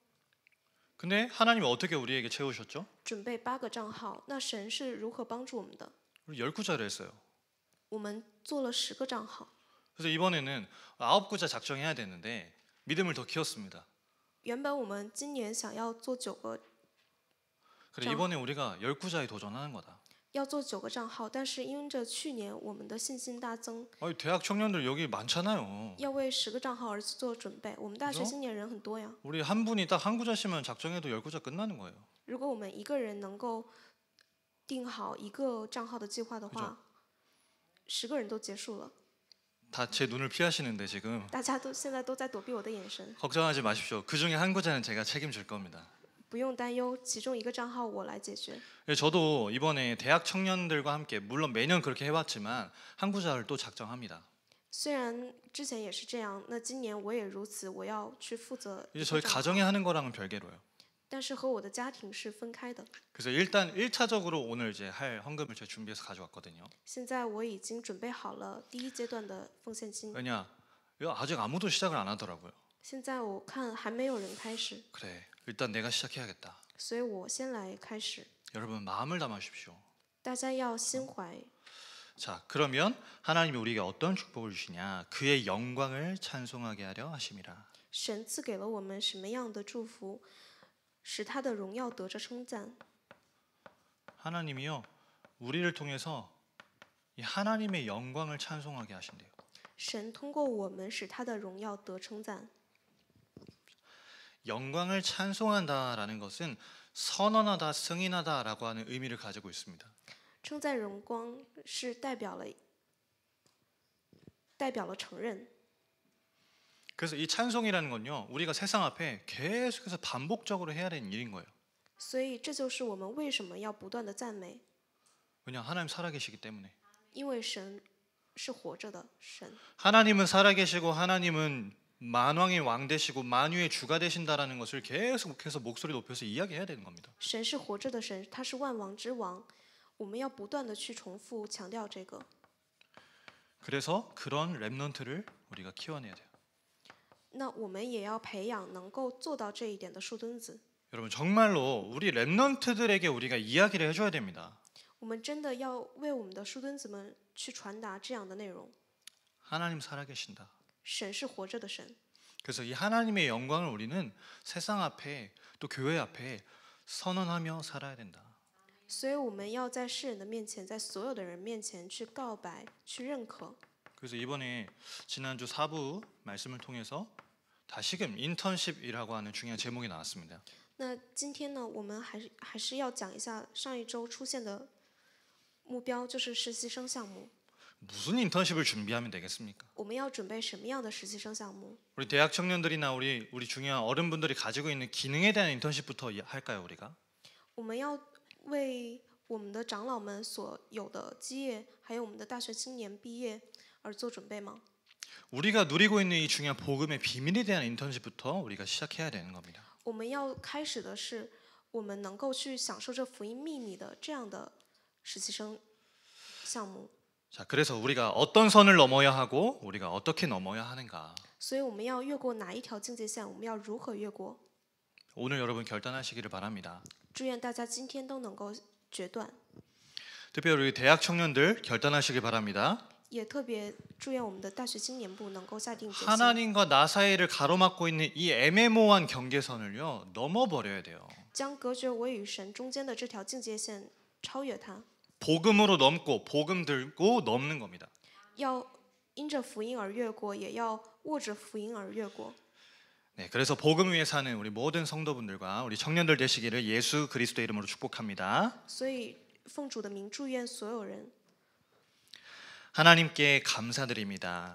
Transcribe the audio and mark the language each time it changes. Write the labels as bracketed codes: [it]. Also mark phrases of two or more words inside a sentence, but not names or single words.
[ko] 근데 하나님이 어떻게 우리에게 채우셨죠? [zh] 准备8个账号，那神是如何帮助我们的？ [ko] 우리 10구자를 했어요. [zh] 我们做了10个账号。 [ko] 그래서 이번에는 9구자 작정해야 되는데 믿음을 더 키웠습니다. [zh] 原本我们今年想要做9个， [ko] 그래 이번에 우리가 10구자에 도전하는 거다. [zh] 要做9个账号，但是因着去年我们的信心大增， [ko] 아니, 대학 청년들 여기 많잖아요. [zh] 要为10个账号而做准备。我们大学 [ko] 그죠? [zh] 青年人很多呀， [ko] 우리 한 분이 딱 한 구자씩만 작정해도 10구자 끝나는 거예요. [zh] 如果我们一个人能够定好1个账号的计划的话，10个人都结束了。 [ko] 다 제 눈을 피하시는데 지금 [zh] 大家都现在都在躲避我的眼神， [ko] 걱정하지 마십시오. 그 중에 한 구자는 제가 책임질 겁니다. [zh] 不用担忧，其中1个账号我来解决。 [ko] 저도 이번에 대학 청년들과 함께 물론 매년 그렇게 해왔지만 한 구자를 또 작정합니다. [zh] 虽然之前也是这样，那今年我也如此，我要去负责 [ko] 이제 [zh] 1 [ko] 저희 [zh] 个账号， [ko] 가정에 하는 거랑은 별개로요. [zh] 但是和我的家庭是分开的。 [ko] 그래서 일단 1차적으로 오늘 이제 할 헌금을 제가 준비해서 가져왔거든요. [zh] 现在我已经准备好了第1阶段的奉献金， [ko] 왜냐? 아직 아무도 시작을 안 하더라고요. [zh] 现在我看还没有人开始， [ko] 그래, 일단 내가 시작해야겠다. [zh] 所以我先来开始。 [ko] 여러분 마음을 담아주십시오. [zh] 大家要心怀， [ko] 자, 그러면 하나님이 우리에게 어떤 축복을 주시냐? 그의 영광을 찬송하게 하려 하심이라. [zh] 神赐给了我们什么样的祝福，使他的荣耀得着称赞。 [ko] 하나님이요, 우리를 통해서 이 하나님의 영광을 찬송하게 하신대요. [zh] 神通过我们使他的荣耀得称赞。 [ko] 영광을 찬송한다라는 것은 선언하다, 승인하다라고 하는 의미를 가지고 있습니다. [zh] 称赞荣光是代表了承认。 [ko] 그래서 이 찬송이라는 건요, 우리가 세상 앞에 계속해서 반복적으로 해야 되는 일인 거예요. [zh] 所以这就是我们为什么要不断的赞美， [ko] 왜냐, 하나님 살아계시기 때문에. [zh] 因为神是活着的神。 [ko] 하나님은 살아계시고 하나님은 만왕의 왕 되시고 만유의 주가 되신다라는 것을 계속해서 목소리 높여서 이야기해야 되는 겁니다. [zh] 神是活着的神，他是万王之王，我们要不断的去重复强调这个。 [ko] 그래서 그런 렘넌트를 우리가 키워내야 돼요. [zh] 那我们也要培养能够做到这一点的树墩子。 [ko] 여러분 정말로 우리 렘넌트들에게 우리가 이야기를 해줘야 됩니다. [zh] 我们真的要为我们的树墩子们去传达这样的内容。 [ko] 하나님 살아계신다. [zh] 神是活着的神， [ko] 그래서 이 하나님의 영광을 우리는 세상 앞에 또 교회 앞에 선언하며 살아야 된다. [zh] 所以我们要在世人的面前，在所有的人面前去告白、去认可。 [ko] 그래서 이번에 지난주 4부 말씀을 통해서 다시금 인턴십이라고 하는 중요한 제목이 나왔습니다. [zh] 那今天呢，我们还是要讲一下上一周出现的目标，就是实习生项目。 [ko] 무슨 인턴십을 준비하면 되겠습니까? [zh] 我们要准备什么样的实习生项目？ [ko] 우리 대학 청년들이나 우리 중요한 어른분들이 가지고 있는 기능에 대한 인턴십부터 할까요, 우리가? [zh] 我们要为我们的长老们所有的基业，还有我们的大学青年毕业而做准备吗？ [ko] 우리가 누리고 있는 이 중요한 복음의 비밀에 대한 인턴십부터 우리가 시작해야 되는 겁니다. [zh] 我们要开始的是，我们能够去享受这福音秘密的这样的实习生项目。 [ko] 자, 그래서 우리가 어떤 선을 넘어야 하고 우리가 어떻게 넘어야 하는가? [zh] 所以我们要越过哪一条境界线？我们要如何越过？ [ko] 오늘 여러분 결단하시기를 바랍니다. [zh] 祝愿大家今天都能够决断， [ko] 특별히 우리 대학 청년들 결단하시기 바랍니다. [zh] 也特别祝愿我们的大学青年部能够下定决心， [ko] 하나님과 나 사이를 가로막고 있는 이 애매모호한 경계선을요 넘어버려야 돼요. [zh] 将隔绝我与神中间的这条境界线超越它。 [ko] 복음으로 넘고 복음 들고 넘는 겁니다. [zh] 要因着福音而越过，也要握着福音而越过。 [ko] 네, 그래서 복음 위에 사는 우리 모든 성도분들과 우리 청년들 되시기를 예수 그리스도의 이름으로 축복합니다. [zh] 所以奉主的名祝愿所有人， [ko] 하나님께 감사드립니다.